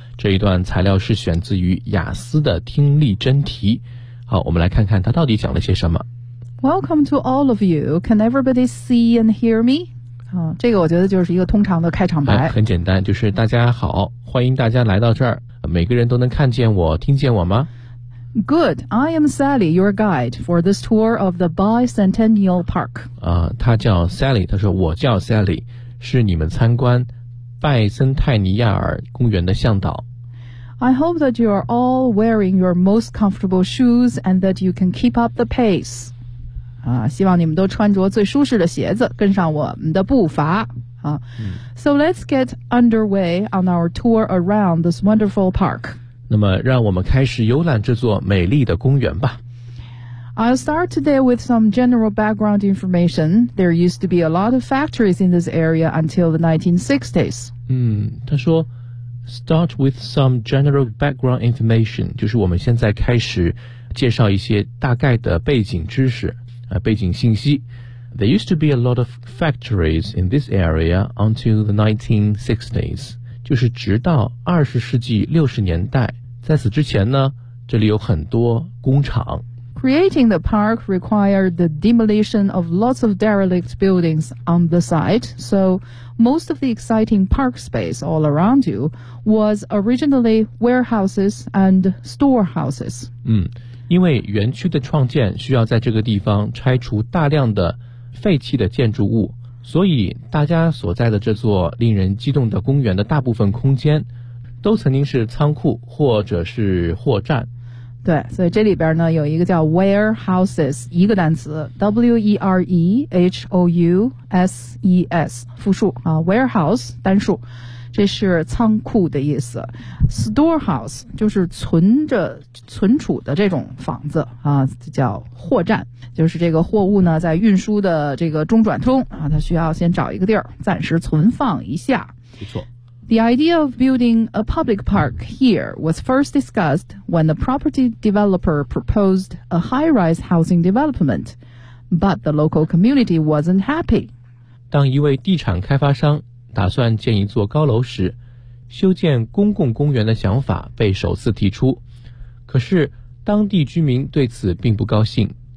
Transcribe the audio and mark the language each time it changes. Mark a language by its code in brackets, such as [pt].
[zh] 这一段材料是选自于雅思的听力真题。好，我们来看看它到底讲了些什么。 [en] Welcome to all of you. Can everybody see and hear me? [zh] 这个我觉得就是一个通常的开场白。很简单，就是大家好，欢迎大家来到这儿，每个人都能看见我，听见我吗？ [en] Good, I am Sally, your guide for this tour of the Bicentennial Park. [zh] 他叫 Sally, 他说我叫 Sally, 是你们参观拜森泰尼亚尔公园的向导。 [en] I hope that you are all wearing your most comfortable shoes and that you can keep up the pace. [zh] 希望你们都穿着最舒适的鞋子，跟上我们的步伐。 [en] So let's get underway on our tour around this wonderful park. [zh] 那么让我们开始游览这座美丽的公园吧。 [en] I'll start today with some general background information. There used to be a lot of factories in this area until the 1960s. [zh] 他说 [en] start with some general background information, [zh] 就是我们现在开始介绍一些大概的背景知识。背景信息。 [en] There used to be a lot of factories in this area until the 1960s. [zh] 就是直到20世纪60年代。在此之前呢，这里有很多工厂。 [en] Creating the park required the demolition of lots of derelict buildings on the site, so most of the exciting park space all around you was originally warehouses and storehouses. [zh] 因为园区的创建需要在这个地方拆除大量的废弃的建筑物，所以大家所在的这座令人激动的公园的大部分空间都曾经是仓库或者是货站。对，所以这里边呢有一个叫 warehouses, 一个单词 W-E-R-E-H-O-U-S-E-S 复数啊 warehouse 单数，这是仓库的意思。 Storehouse 就是存储的这种房子啊，叫货站，就是这个货物呢在运输的这个中转中啊，它需要先找一个地儿暂时存放一下。不错。 The idea of building a public park here was first discussed when the property developer proposed a high-rise housing development, but the local community wasn't happy. 当一位地产开发商打算建一座高楼时，修建公共公园的想法被首次提出，可是当地居民对此并不高兴。